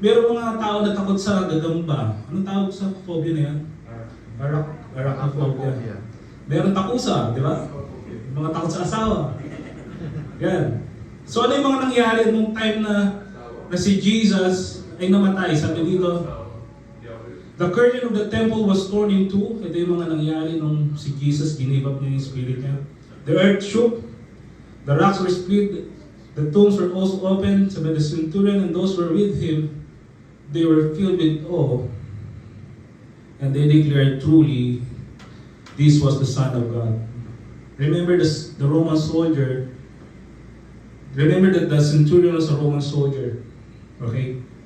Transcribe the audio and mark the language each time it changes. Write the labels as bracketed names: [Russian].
[Filipino] Meron mga tao na takot sa gagamba. Anong tawag sa phobia na yan? Arachnophobia. Meron takusa, di ba? Mga takot sa asawa. Yan. So ano yung mga nangyari nung time na si Jesus ay namatay? Sabi dito, [English] the curtain of the temple was torn in two. [Filipino] Ito yung mga nangyari nung si Jesus ginive up niya yung spirit niya. [English] The earth shook, the rocks were split, the tombs were also opened. So by the centurion and those who were with him, they were filled with awe, and they declared, truly, this was the Son of God. Remember the Roman soldier. Remember that the centurion was a Roman soldier. Okay?